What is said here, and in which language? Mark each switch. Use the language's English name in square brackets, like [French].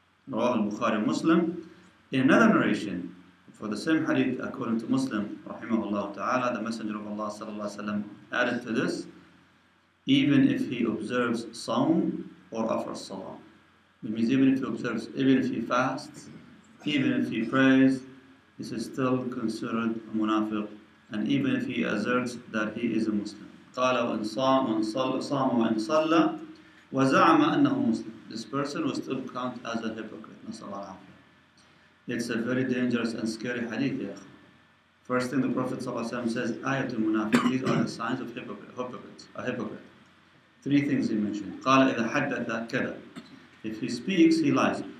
[English] Rawah al-Bukhari Muslim. In another narration, for the same hadith according to Muslim, rahimahullah ta'ala, the Messenger of Allah sallallahu alaihi wasallam added to this, even if he observes Sawm or offers Salah. It means even if he observes, even if he fasts, even if he prays, this is still considered a munafiq, and even if he asserts that he is a Muslim. [Arabic] قال وإن صام وإن صلى وزعم أنه مسلم. [English] This person will still count as a hypocrite. [Arabic] نسأل الله العافية. [English] It's a very dangerous and scary hadith. [Arabic] يا أخي. [English] First thing the Prophet ﷺ says, [Arabic] آية المنافق. [English] These are the signs of hypocrites. A hypocrite. Three things he mentioned. [Arabic] قال إذا حدث كذا. [English] If he speaks, he lies.